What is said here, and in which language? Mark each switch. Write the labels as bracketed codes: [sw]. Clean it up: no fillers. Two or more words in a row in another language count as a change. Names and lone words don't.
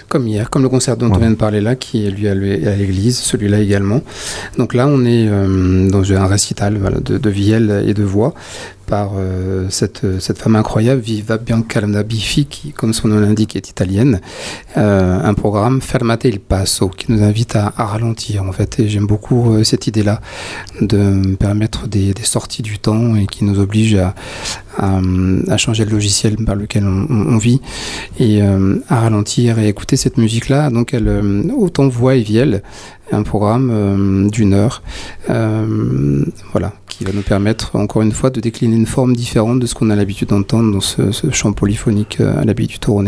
[fr] Comme hier, comme le concert dont on vient de parler là, qui est lui à l'église, celui-là également. Donc là, on est dans un récital, voilà, de vielle et de voix, par cette femme incroyable, Viva Bianca Biffi, qui, comme son nom l'indique, est italienne. Un programme Fermate il passo, qui nous invite à ralentir, en fait. Et j'aime beaucoup cette idée-là de permettre des sorties du temps et qui nous oblige à changer le logiciel par lequel on vit et à ralentir et écouter cette musique-là. Donc, autant voix et vielle, un programme d'une heure, voilà, qui va nous permettre, encore une fois, de décliner une forme différente de ce qu'on a l'habitude d'entendre dans ce chant polyphonique à l'abbaye du Toronnet.